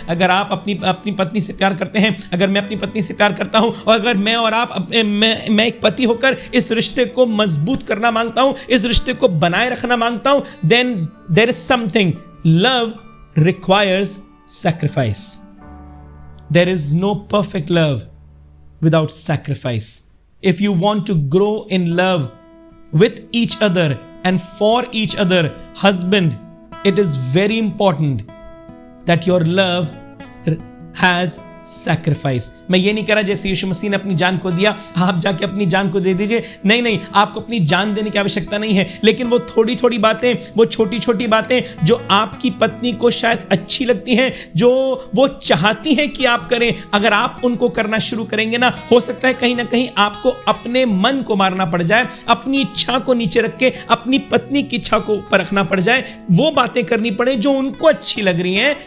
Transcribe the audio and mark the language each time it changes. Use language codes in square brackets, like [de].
[hi] अगर आप अपनी पत्नी से प्यार करते हैं, अगर मैं अपनी पत्नी से प्यार करता हूं, और अगर मैं और आप मैं एक पति होकर इस रिश्ते को मजबूत करना मांगता हूं, इस रिश्ते को बनाए रखना मांगता हूं, [en] Then there is something, love requires sacrifice. There is no perfect love without sacrifice. If you want to grow in love with each other and for each other, husband, it is very important that your love has sacrifice. [hi] मैं ये नहीं कह रहा जैसे यीशु मसीह ने अपनी जान को दिया आप जाके अपनी जान को दे दीजिए, नहीं नहीं, आपको अपनी जान देने की आवश्यकता नहीं है, लेकिन वो थोड़ी थोड़ी बातें, वो छोटी छोटी बातें जो आपकी पत्नी को शायद अच्छी लगती हैं, जो वो चाहती हैं कि आप करें, अगर आप उनको करना शुरू करेंगे ना, हो सकता है कहीं ना कहीं आपको अपने मन को मारना पड़ जाए, अपनी इच्छा को नीचे रख के अपनी पत्नी की इच्छा को ऊपर रखना पड़ जाए, वो बातें करनी पड़े जो उनको अच्छी लग रही हैं।